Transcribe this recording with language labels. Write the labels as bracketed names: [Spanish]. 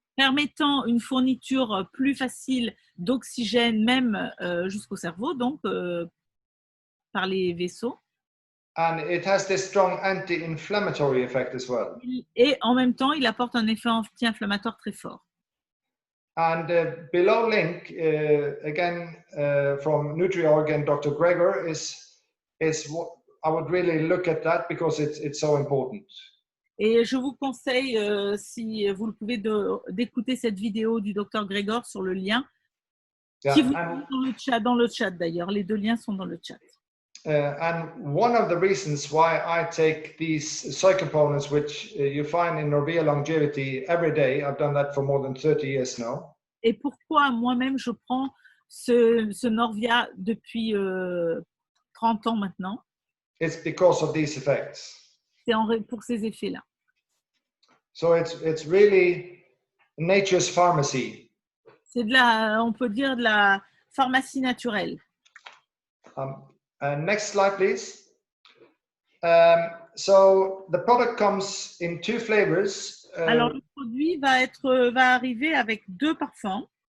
[French] Permettant une fourniture plus facile d'oxygène même jusqu'au cerveau, donc par les vaisseaux. [English] And it has this strong anti-inflammatory effect as well. [French] Et en même temps, il apporte un effet anti-inflammatoire très fort. [English] And below link, again from NutriOrg, Dr. Gregor, is what I would really look at that because it's so important. [French] Et je vous conseille, si vous le pouvez, d'écouter cette vidéo du Dr Gregor sur le lien. Qui vous dans le chat d'ailleurs. Les deux liens sont dans le chat. [English] And one of the reasons why I take these soy components, which you find in Norvia Longevity every day, I've done that for more than 30 years now. [French] Et pourquoi moi-même je prends ce Norvia depuis 30 ans maintenant? [English] It's because of these effects. [French] C'est pour ces effets-là. [English] So it's really nature's pharmacy. [French] C'est on peut dire de la pharmacie naturelle. [English] Next slide, please. So the product comes in 2 flavors. [French] Alors, le produit va arriver avec 2 parfums.